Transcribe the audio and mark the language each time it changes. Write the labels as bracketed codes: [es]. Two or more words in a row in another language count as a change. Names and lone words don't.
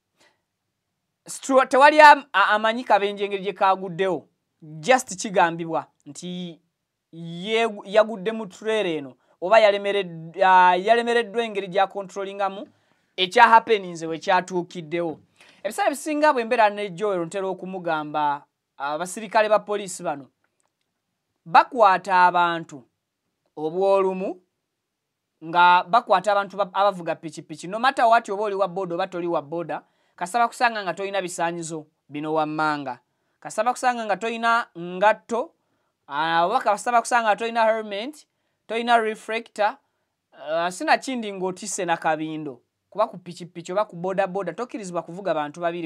[lg] Tewali amanyi kabenje engeri gye kaaguddewo, just kigambibwa nti yagudde mu trailer eno oba yalemereddwa engeri gya controllingamu ekya happeninze we kyatuukiddewo. Ebiseera ebisinga bwe mbeera ne Joel ntera okumugamba abasirikale ba poliisi bano bakwata abantu obw'olumu nga bakwata abantu abavuga pikipiki [en] no matter what [lg] oba oli wa boda oba toli wa boda kasaba kusanga nga tolina bisaanyizo bino wammanga, kasaba kusanga nga tolina ngatto oba kasaba kusanga nga tolina helmet, tolina reflector, sinakindi ng'otisse na kabindo kuba ku pikipiki oba ku boda boda tokkirizibwa kuvuga bantu babiri.